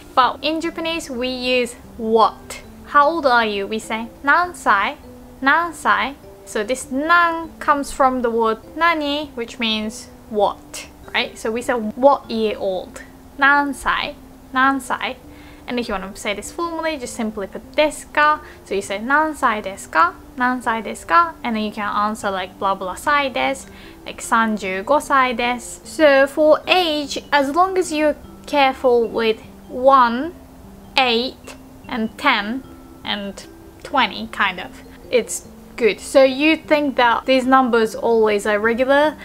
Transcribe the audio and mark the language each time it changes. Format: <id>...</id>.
<en>But in Japanese we use what. How old are you? We say</en> <ja>何歳 何歳.</ja> <en>So this 何 comes from the word 何, which means what, right? So we say what year old.</en> <ja>何歳 何歳.</ja> <en>And if you want to say this formally, just simply put ですか. So you say</en> <ja>何歳ですか 何歳ですか.</ja> <en>And then you can answer like blah blah 歳です like</en> <ja>35歳です.</ja> <en>So for age, as long as you're careful with 1, 8 and 10 and 20 kind of, it's good. So you think that these numbers always are regular?</en>